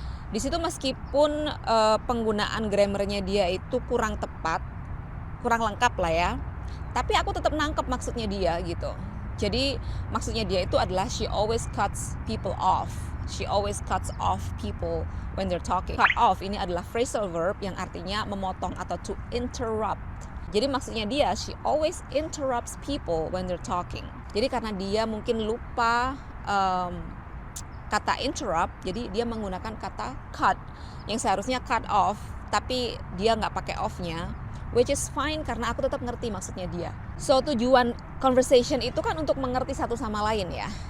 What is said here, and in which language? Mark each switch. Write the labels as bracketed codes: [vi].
[id] Di situ meskipun penggunaan grammarnya dia itu kurang tepat, kurang lengkap lah ya, tapi aku tetap nangkep maksudnya dia gitu. Jadi maksudnya dia itu adalah [en] she always cuts people off. She always cuts off people when they're talking. [id] Cut off ini adalah phrasal verb yang artinya memotong atau to interrupt. Jadi maksudnya dia, [en] she always interrupts people when they're talking. [id] Jadi karena dia mungkin lupa kata interrupt, jadi dia menggunakan kata cut yang seharusnya cut off, tapi dia nggak pakai off-nya. [en] Which is fine [id] karena aku tetap ngerti maksudnya dia. So tujuan conversation itu kan untuk mengerti satu sama lain ya.